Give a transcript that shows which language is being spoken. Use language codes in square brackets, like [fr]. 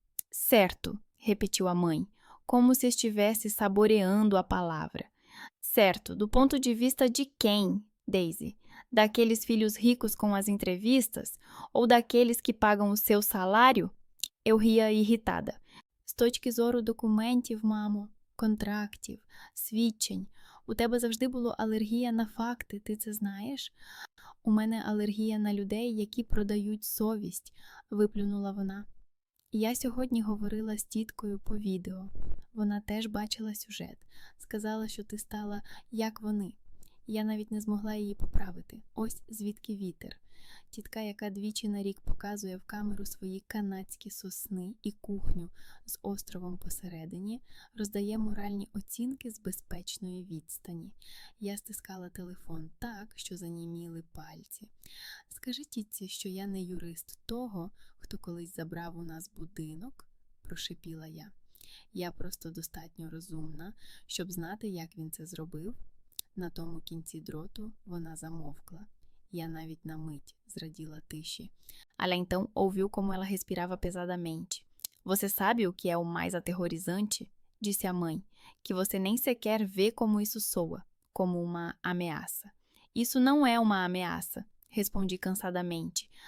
[pt] Certo, repetiu a mãe, como se estivesse saboreando a palavra. Certo, do ponto de vista de quem, Daisy? Daqueles filhos ricos com as entrevistas? Ou daqueles que pagam o seu salário? Eu ria irritada. [uk] З точки зору документів, мамо, контрактів, свідчень, у тебе завжди була алергія на факти, ти це знаєш? У мене алергія на людей, які продають совість, виплюнула вона. Я сьогодні говорила з тіткою по відео. Вона теж бачила сюжет. Сказала, що ти стала як вони. Я навіть не змогла її поправити. Ось звідки вітер. Тітка, яка двічі на рік показує в камеру свої канадські сосни і кухню з островом посередині, роздає моральні оцінки з безпечної відстані. Я стискала телефон так, що заніміли пальці. Скажи тітці, що я не юрист того, хто колись забрав у нас будинок, прошипіла я. Я просто достатньо розумна, щоб знати, як він це зробив. На тому кінці дроту вона замовкла. Я навіть na mite zradila tixi. [pt] Ela então ouviu como ela respirava pesadamente. Você sabe o que é o mais aterrorizante? Disse a mãe, que você nem sequer vê como isso soa, como uma ameaça. Isso não é uma ameaça, respondi cansadamente.